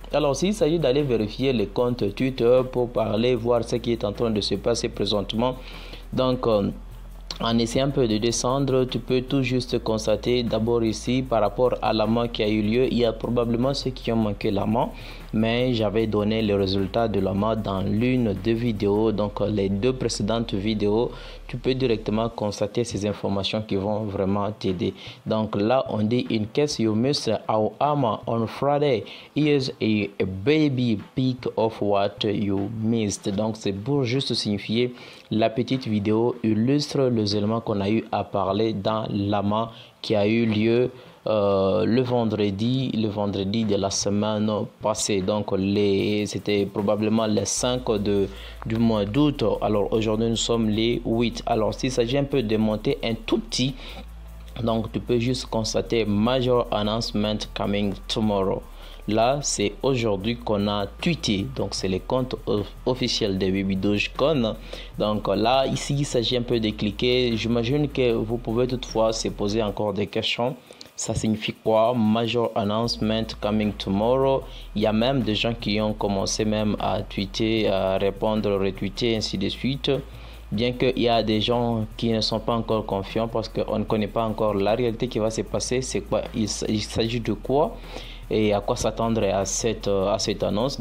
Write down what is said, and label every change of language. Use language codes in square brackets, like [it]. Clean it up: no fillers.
[fr] Alors s'il s'agit d'aller vérifier les comptes Twitter pour parler, voir ce qui est en train de se passer présentement, donc en essayant un peu de descendre, tu peux tout juste constater d'abord ici par rapport à l'amas qui a eu lieu. Il y a probablement ceux qui ont manqué l'amas, mais j'avais donné le résultat de l'amas dans l'une des vidéos. Donc les deux précédentes vidéos, tu peux directement constater ces informations qui vont vraiment t'aider. Donc là, on dit [en] in case you missed our AMA on Friday, here's a baby peek of what you missed. [fr] Donc c'est pour juste signifier la petite vidéo illustre les éléments qu'on a eu à parler dans l'AMA qui a eu lieu le vendredi de la semaine passée. Donc c'était probablement les 5 du mois d'août. Alors aujourd'hui nous sommes les 8. Alors s'il s'agit un peu de monter un tout petit, donc tu peux juste constater [en] major announcement coming tomorrow. [fr] Là, c'est aujourd'hui qu'on a tweeté. Donc, c'est le compte officiel de Baby Dogecoin. Donc, là, ici, il s'agit un peu de cliquer. J'imagine que vous pouvez toutefois se poser encore des questions. Ça signifie quoi? [en] Major announcement coming tomorrow. [fr] Il y a même des gens qui ont commencé même à tweeter, à répondre, retweeter, ainsi de suite. Bien qu'il y a des gens qui ne sont pas encore confiants parce qu'on ne connaît pas encore la réalité qui va se passer. C'est quoi? Il s'agit de quoi? Et à quoi s'attendre à cette annonce.